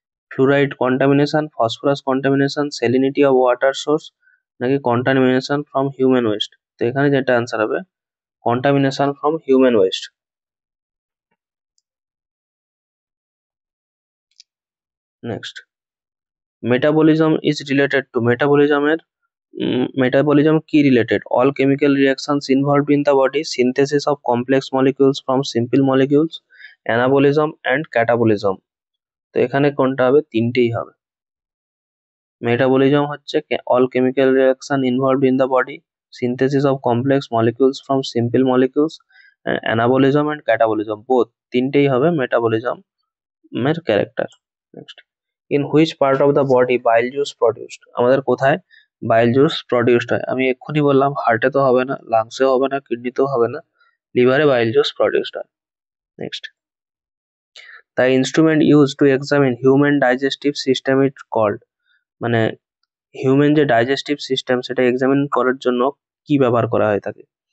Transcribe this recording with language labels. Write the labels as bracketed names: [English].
[English] fluoride contamination, phosphorus contamination, salinity of water source, [Bangla] নাকি [English] Contamination from human waste? [Bangla] তো এখানে যেটা অ্যান্সার হবে contamination from human West. [English] Next, metabolism is related to, মেটাবলিজমের metabolism key related, all chemical reactions involved in the body, synthesis of complex molecules from simple molecules, anabolism and catabolism। [Bangla] তো এখানে কোনটা হবে? তিনটেই হবে। মেটাবলিজম হচ্ছে [English] all chemical reaction involved in the body, synthesis of complex molecules from simple molecules, anabolism and catabolism, both [Bangla] তিনটেই হবে metabolism এর character. [English] next, in which part of the body bile juice produced, [Bangla] আমাদের কোথায় bile juice produced হয়? আমি এক্ষুনি বললাম হার্টে তো হবে না, লাংসেও হবে না, কিডনিতেও হবে না, লিভারে বাইল জুস প্রডিউসড হয়। [English] next, the instrument use to examine human digestive system is called, [Bangla] মানে হিউম্যান যে ডাইজেস্টিভ সিস্টেম সেটা এক্সামিন করার জন্য কি ব্যবহার করা হয় থাকে?